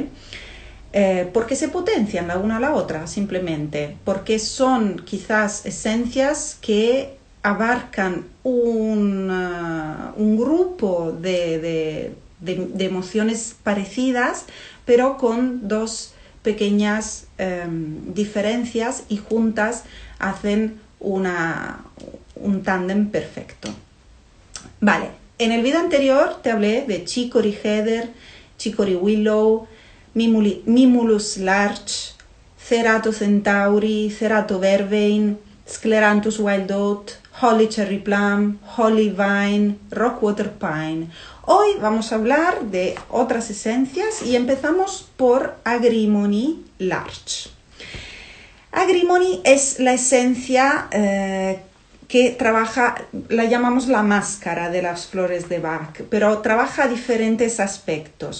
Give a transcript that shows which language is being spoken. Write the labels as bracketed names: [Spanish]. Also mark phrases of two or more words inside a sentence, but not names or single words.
[Spanish] Porque se potencian la una a la otra, simplemente, porque son quizás esencias que abarcan un grupo de emociones parecidas, pero con dos pequeñas diferencias y juntas hacen un tándem perfecto. Vale, en el video anterior te hablé de Chicory Heather, Chicory Willow, Mimulus Larch, Cerato Centauri, Cerato Vervain, Scleranthus Wild Oat, Holly Cherry Plum, Holly Vine, Rockwater Pine. Hoy vamos a hablar de otras esencias y empezamos por Agrimony Larch. Agrimony es la esencia que trabaja, la llamamos la máscara de las flores de Bach, pero trabaja diferentes aspectos.